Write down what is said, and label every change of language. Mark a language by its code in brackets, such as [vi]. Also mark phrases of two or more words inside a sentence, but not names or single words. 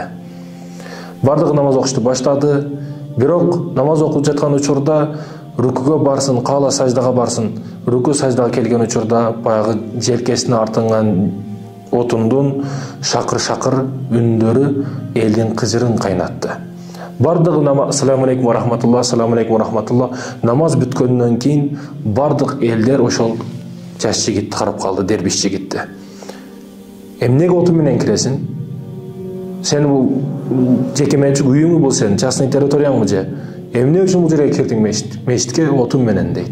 [ky] Бардыгы намаз окушту баштады, бирок намаз окуп жаткан учурда рукуга барсын, каала саждага барсын. Руку саждага келген учурда баягы желкесине артынган отундун шакыр-шакыр үндөрү элдин кыжырын кайнатты. [ar] Бардыгы السلام عليكم ورحمة الله السلام عليكم ورحمة الله. [ky] Намаз бүткөндөн кийин бардык элдер ошол жаш жигитти карап калды, дербиш жигитти. Эмнеге отун менен киресиң? Сен бул жеке менчик үйүңбү бул, сен частный территорияңбы же? Эмне үчүн бул жерге кирдиң мешитке отун менен дейт.